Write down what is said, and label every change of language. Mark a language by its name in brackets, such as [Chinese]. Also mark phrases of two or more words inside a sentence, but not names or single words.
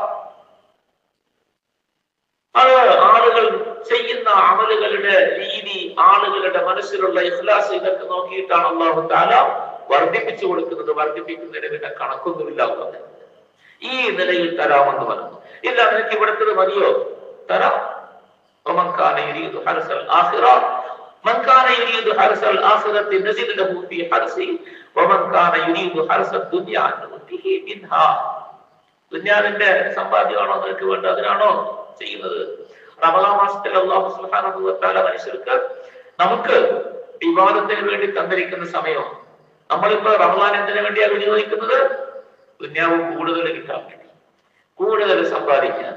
[Malayalam] അത് ആളുകൾ ചെയ്യുന്ന അമലുകളുടെ രീതി, ആളുകളുടെ മനസ്സിലുള്ള ഇഖ്ലാസ്, ഇതൊക്കെ നോക്കിയിട്ടാണ് അല്ലാഹു തആല വർദ്ധിപ്പിച്ചു കൊടുക്കുന്നത്. വർദ്ധിപ്പിക്കുന്നതിന് പിന്നെ കണക്കൊന്നുമില്ല. ഈ നിലയിൽ തരാമെന്ന് പറഞ്ഞു. ഇല്ല, നിനക്ക് ഇവിടുത്തത് മതിയോ? തരാം. [Arabic] ومن كان يريد حرث الآخرة من كان يريد حرث الآخرة نزد له في حرثه ومن كان يريد حرث الدنيا نؤته منها. [Malayalam] ദുനിയാവിന്റെ സമ്പാദ്യമാണോ നിനക്ക് വേണ്ടത്? അതിനാണോ ചെയ്യുന്നത്? റമളാൻ മാസത്തിൽ [Arabic] الله سبحانه وتعالى [Malayalam] മനുഷ്യർക്ക് നമുക്ക് ഇബാദത്തിന് വേണ്ടി തന്നിരിക്കുന്ന സമയം. നമ്മളിപ്പോ റമളാൻ എന്തിനു വേണ്ടിയാണ് വിനിയോഗിക്കുന്നത്? ദുനിയാവ് കൂടുതൽ കിട്ടാൻ വേണ്ടി, കൂടുതൽ സമ്പാദിക്കാൻ.